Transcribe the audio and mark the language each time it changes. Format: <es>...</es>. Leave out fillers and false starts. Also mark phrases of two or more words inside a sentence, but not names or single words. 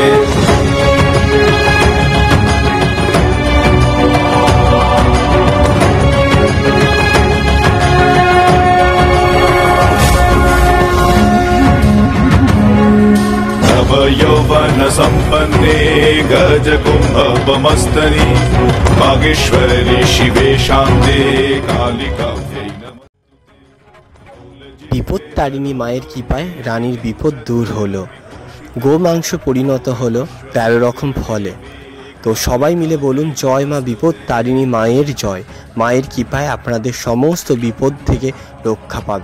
<sa>यौवन संपन्ने गजकुम्भमस्तनि बागेश्वरी शिवे शान्ते कालिकाव्यै नमः।</sa> <bn>বিপদ তারিণী মায়ের কৃপায় রানীর বিপদ দূর হলো, গোমাংস পরিণত হলো 13 রকম ফলে। তো সবাই মিলে বলুন, জয় মা বিপদ তারিণী মায়ের জয়। মায়ের কৃপায় আপনাদের সমস্ত বিপদ থেকে রক্ষা পাবেন।</bn>